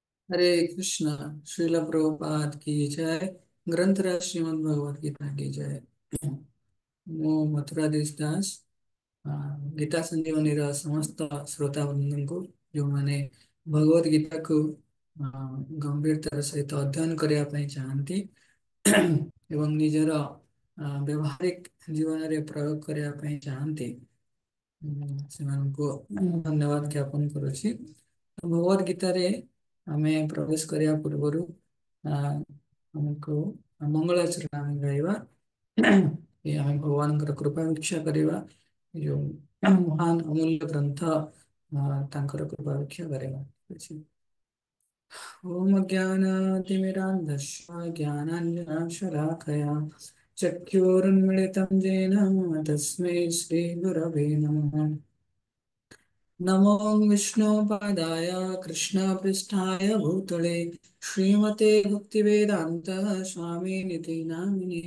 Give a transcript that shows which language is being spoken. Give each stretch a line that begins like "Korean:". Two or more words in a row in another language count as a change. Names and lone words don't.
Hindi: हरे कृष्णा। श्रील प्रभुपाद की जय। ग्रंथराज श्रीमद् भगवद गीता की जय।
Odia: ମୁଁ ମଥୁରା ଦାସ ଗୀତା ସଞ୍ଜୀବନୀର ସମସ୍ତ ଶ୍ରୋତା ବନ୍ଧୁଙ୍କୁ ଯେଉଁମାନେ ଭଗବତ ଗୀତାକୁ ଆ, ଗମ୍ଭୀରତାର ସହିତ ଅଧ୍ୟୟନ କରିବା ପାଇଁ ଚାହାନ୍ତି ଏବଂ ନିଜର ବ୍ୟବହାରିକ ଜୀବନରେ ପ୍ରୟୋଗ କରିବା ପାଇଁ ଚାହାନ୍ତି, ସେମାନଙ୍କୁ ଧନ୍ୟବାଦ ଜ୍ଞାପନ କରୁଛି। ଭଗବତ ଗୀତାରେ ଆମେ ପ୍ରବେଶ କରିବା ପୂର୍ବରୁ ଆ, ଆମକୁ ମଙ୍ଗଳାଚରଣ ଆମେ ଗାଇବା। ଆମେ ଭଗବାନଙ୍କର କୃପା ଭିକ୍ଷା କରିବା। ଏ ଯୋଉ ମହାନ ଅମୂଲ୍ୟ ଗ୍ରନ୍ଥ ତାଙ୍କର କୃପା ଭିକ୍ଷା କରିବା। ଠିକ ଅଛି।
Sanskrit: ओम अज्ञानातिमिरान्धस्य ज्ञानाञ्जनशलाकया चक्षुरुन्मिलितं येन तस्मै श्रीगुरवे नमः। नमो विष्णुपादाय कृष्णपृष्ठाय भूतले श्रीमते भक्तिवेदान्त स्वामिनिति नामिने।